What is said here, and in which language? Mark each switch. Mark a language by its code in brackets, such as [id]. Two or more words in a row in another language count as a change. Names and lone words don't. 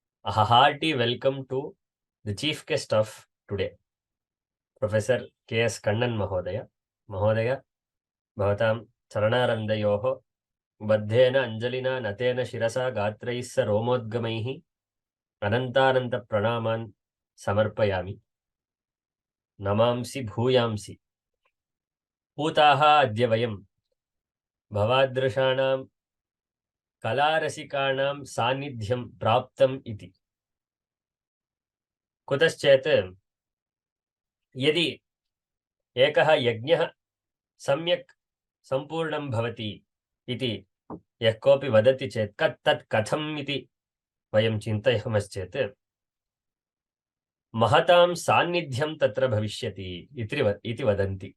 [en] A hearty welcome to the chief guest of today, Professor K.S. [sa] कन्नन् महोदय। महोदय, भवताम् चरणारविन्दयोः बद्धेन अञ्जलिना नतेन शिरसा गात्रैश्च रोमोद्गमैः अनन्तानन्त प्रणामान् समर्पयामि नमांसि भूयांसि पुनः अद्यवयम् भवादृशानाम् कलारसिकानाम् सान्निध्यम् प्राप्तम् इति Kutaschet यदि एकः यज्ञः सम्यक् सम्पूर्णं भवति इति यः कोऽपि वदति चेत् तत् कथम् इति वयं चिन्तयामश्चेत् महतां सान्निध्यं तत्र भविष्यति इति वदन्ति।